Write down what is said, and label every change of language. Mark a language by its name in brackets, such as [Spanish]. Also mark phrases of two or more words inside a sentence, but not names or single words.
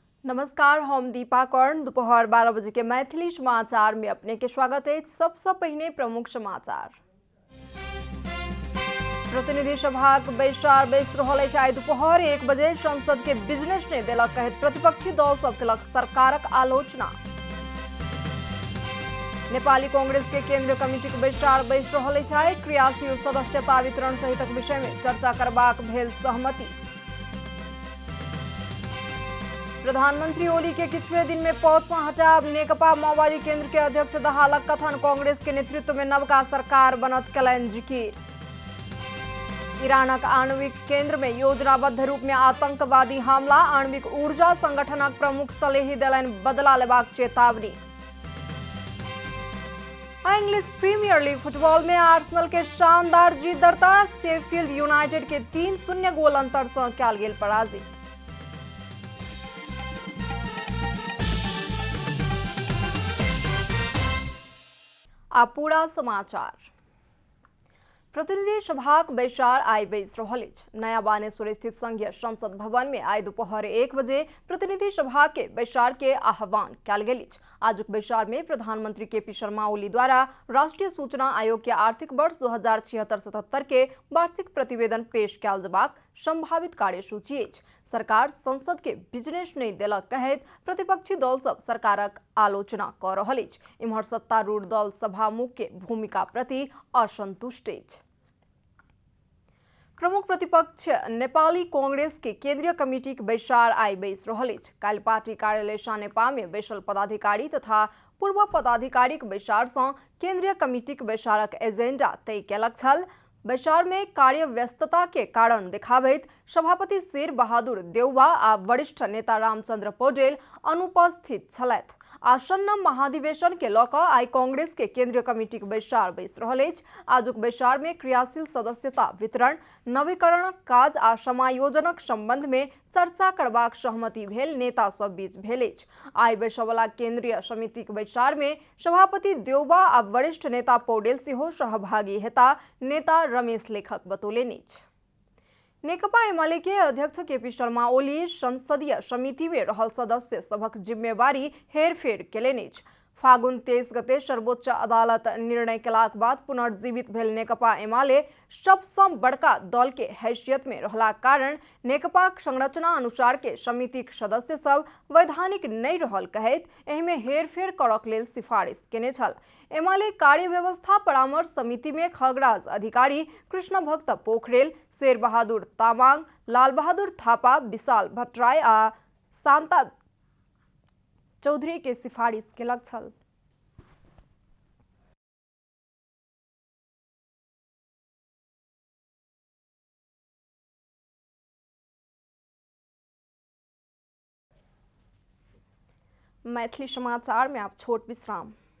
[Maithili] नमस्कार, हम दीपा कर्ण। दोपहर 12 बजे के मैथिली समाचार में अपने के स्वागत है। सबसे पहले प्रमुख समाचार। प्रतिनिधि सभा बैसार बैस रहल अछि। आइ दोपहर 1 बजे संसद के बिजनेस ने देलक कहैत प्रतिपक्षी दल सब केलक सरकारक आलोचना। नेपाली कांग्रेस के केंद्रीय कमिटी के बैसार बैस रहल अछि। क्रियाशील सदस्यता वितरण सहितक विषय में चर्चा करबाक भेल सहमति। प्रधानमंत्री ओली के किछुए दिन में पद से हटाब। नेकपा माओवादी केंद्र के अध्यक्ष दहालक कथन। कांग्रेस के नेतृत्व में नवका सरकार बनत कलैन जिकिर। ईरानक आणविक केंद्र में योजनाबद्ध रूप में आतंकवादी हमला। आणविक ऊर्जा संगठनक प्रमुख सलेही देलैन बदला लेबाक चेतावनी। इंग्लिश प्रीमियर लीग फुटबॉल में आर्सेनल के शानदार जीत दर्ता। शेफील्ड यूनाइटेड के 3-0 गोल अंतर से कयल गेल पराजित। आ पूरा समाचार। प्रतिनिधि सभाक बैसार आइ बैस रहल अछि। नया बानेश्वर स्थित संघीय संसद भवन में आइ दोपहर 1 बजे प्रतिनिधि सभा के बैसार के आह्वान कयल गेल अछि। आजुक बैसार में प्रधानमंत्री केपी शर्मा ओली द्वारा राष्ट्रीय सूचना आयोग के आर्थिक वर्ष 2076-77 के वार्षिक प्रतिवेदन पेश कयल जेबाक संभावित कार्यसूची अछि। सरकार संसद के बिजनेस नहीं देलक कहैत प्रतिपक्षी दल सब सरकारक आलोचना क रहल अछि। इम्हर सत्तारूढ़ दल सभामुख के भूमिका प्रति असंतुष्ट अछि। प्रमुख प्रतिपक्ष नेपाली कांग्रेस के केंद्रीय कमिटी के बैसार आइ बैस रहल अछि। काल्हि पार्टी कार्यालय सानेपा में बैसल पदाधिकारी तथा पूर्व पदाधिकारी के बैसार से केंद्रीय कमिटी के बैसारक एजेंडा तय कयलक छल। बैसार में कार्य व्यस्तता के कारण देखाबैत सभापति शेर बहादुर देउवा आ वरिष्ठ नेता रामचंद्र पौडेल अनुपस्थित छलैथ। आसन्न महाधिवेशन के लऽ कऽ आइ कांग्रेस के केंद्रीय कमिटी के बैसार बैस रहल अछि। आजुक बैसार में क्रियाशील सदस्यता वितरण, नवीकरणक काज आ समायोजनक संबंध में चर्चा करबाक सहमति भेल नेता सब बीच भेल अछि। आइ बैसबला केंद्रीय समिति के बैसार में सभापति देउवा आ वरिष्ठ नेता पौडेल सेहो सहभागी हेता, नेता रमेश लेखक बतौलनि अछि। नेकपा एमाले के अध्यक्ष केपी शर्मा ओली संसदीय समिति में रहल सदस्य सभक जिम्मेवारी हेरफेर केलनि अछि। फागुन 23 गते सर्वोच्च अदालत निर्णय केलाक बाद पुनर्जीवित भेल नेकपा एमाले सबसँ बड़का दल के हैसियत में रहलाक कारण नेकपाक संरचना अनुसार के समितिक सदस्य सब वैधानिक नहीं रहल कहैत एहि में हेरफेर करक लेल सिफारिश केने छल। एमाले कार्य व्यवस्था परामर्श समिति में खगराज अधिकारी, कृष्ण भक्त पोखरेल, शेर बहादुर तामाङ, लाल बहादुर थापा, विशाल भट्टराई आ शांता चौधरी के सिफारिश केलक छल। मैथिली समाचार में आप छोट विश्राम।